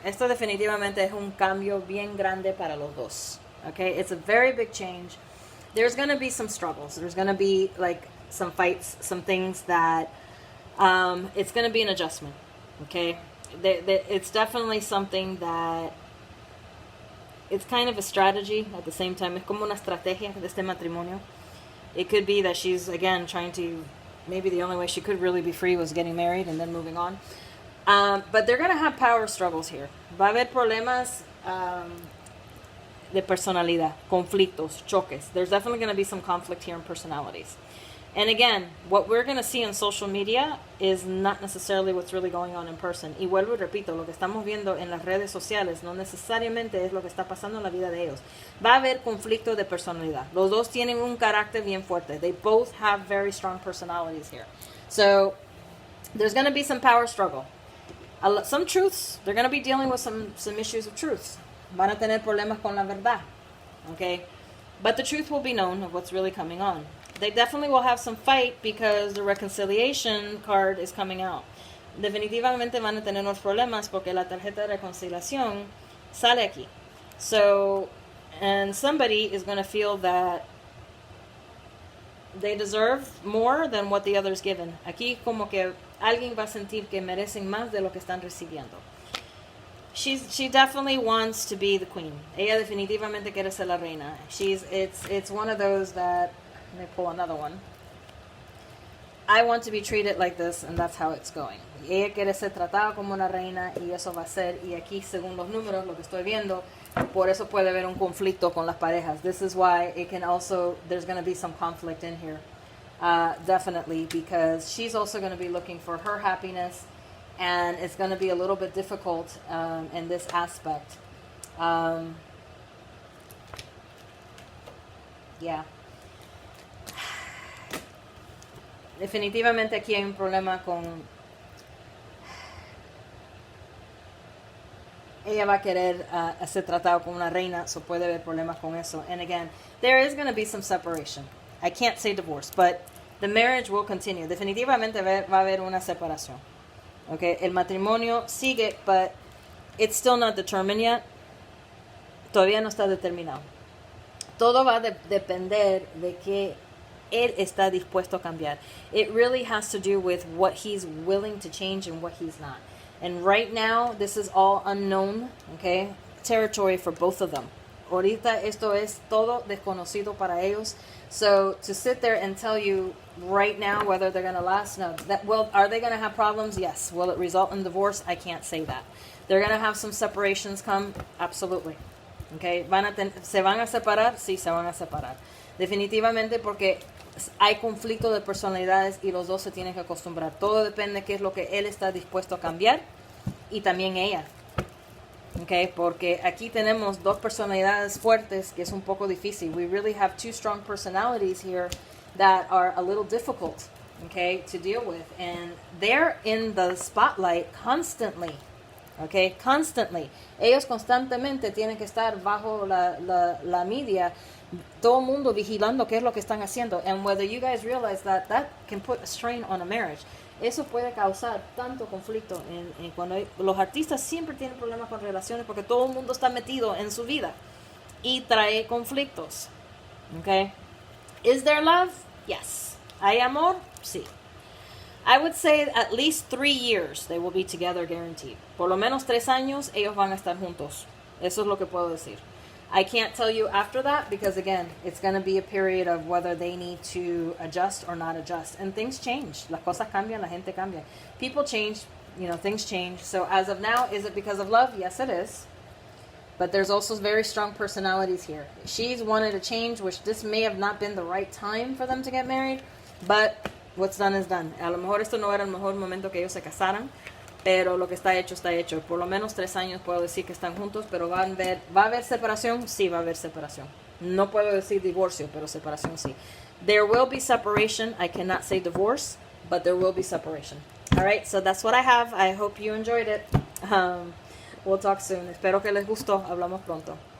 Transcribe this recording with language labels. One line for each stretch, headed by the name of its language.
Spanish: Esto definitivamente es un cambio bien grande para los dos.
English: Okay, it's a very big change. There's going to be some struggles. There's going to be like some fights, some things that it's going to be an adjustment. Okay, it's definitely something that it's kind of a strategy at the same time.
Spanish: Es como una estrategia de este matrimonio.
English: It could be that she's, again, trying to, maybe the only way she could really be free was getting married and then moving on. But they're going to have power struggles here.
Spanish: Va a haber problemas de personalidad, conflictos, choques.
English: There's definitely going to be some conflict here in personalities. And again, what we're going to see on social media is not necessarily what's really going on in person.
Spanish: Y vuelvo y repito, lo que estamos viendo en las redes sociales no necesariamente es lo que está pasando en la vida de ellos. Va a haber conflicto de personalidad. Los dos tienen un carácter bien fuerte.
English: They both have very strong personalities here. So, there's going to be some power struggle. Some truths, they're going to be dealing with some issues of truths.
Spanish: Van a tener problemas con la verdad.
English: Okay? But the truth will be known of what's really coming on. They definitely will have some fight because the reconciliation card is coming out.
Spanish: Definitivamente van a tener unos problemas porque la tarjeta de reconciliación sale aquí.
English: So, and somebody is going to feel that they deserve more than what the other's given.
Spanish: Aquí como que alguien va a sentir que merecen más de lo que están recibiendo.
English: She definitely wants to be the queen.
Spanish: Ella definitivamente quiere ser la reina.
English: It's one of those that, let me pull another one. I want to be treated like this, and that's how it's going.
Spanish: Ella quiere ser tratada como una reina, y eso va a ser, y aquí según los números, lo que estoy viendo, por eso puede haber un conflicto con las parejas.
English: This is why it can also, there's going to be some conflict in here. Definitely, because she's also going to be looking for her happiness, and it's going to be a little bit difficult in this aspect. Yeah.
Spanish: definitivamente aquí hay un problema con... Ella va a querer ser tratado como una reina, so puede haber problemas con eso.
English: And again, there is going to be some separation. I can't say divorce, but the marriage will continue.
Spanish: Definitivamente va a haber una separación.
English: Okay,
Spanish: el matrimonio sigue,
English: but it's still not determined yet.
Spanish: Todavía no está determinado. Todo va a depender de que él está dispuesto a cambiar.
English: It really has to do with what he's willing to change and what he's not. And right now, this is all unknown, okay, territory for both of them. Ahorita esto es todo desconocido para ellos. So to sit there and tell you right now whether they're going to last, no. Well, are they going to have problems? Yes. Will it result in divorce? I can't say that. They're going to have some separations come? Absolutely.
Spanish: Okay, ¿se van a separar? Sí, se van a separar. Definitivamente porque hay conflicto de personalidades y los dos se tienen que acostumbrar. Todo depende de qué es lo que él está dispuesto a cambiar y también ella. Okay, porque aquí tenemos dos personalidades fuertes que es un poco difícil.
English: We really have two strong personalities here that are a little difficult, okay, to deal with. And they're in the spotlight constantly. Okay, constantly.
Spanish: Ellos constantemente tienen que estar bajo la media, todo el mundo vigilando qué es lo que están haciendo.
English: And whether you guys realize that can put a strain on a marriage.
Spanish: Eso puede causar tanto conflicto en cuando los artistas siempre tienen problemas con relaciones porque todo el mundo está metido en su vida y trae conflictos.
English: Okay? Is there love? Yes.
Spanish: ¿Hay amor? Sí.
English: I would say at least 3 years they will be together guaranteed.
Spanish: Por lo menos 3 años ellos van a estar juntos. Eso es lo que puedo decir.
English: I can't tell you after that because again, it's going to be a period of whether they need to adjust or not adjust. And things change.
Spanish: Las cosas cambian, la gente cambia.
English: People change, things change. So as of now, is it because of love? Yes, it is. But there's also very strong personalities here. She's wanted a change, which this may have not been the right time for them to get married, but what's done is done.
Spanish: A lo mejor esto no era el mejor momento que ellos se casaran, pero lo que está hecho, está hecho. Por lo menos 3 años puedo decir que están juntos, pero ¿va a haber separación? Sí, va a haber separación. No puedo decir divorcio, pero separación sí.
English: There will be separation. I cannot say divorce, but there will be separation. All right, so that's what I have. I hope you enjoyed it. We'll talk soon.
Spanish: Espero que les gustó. Hablamos pronto.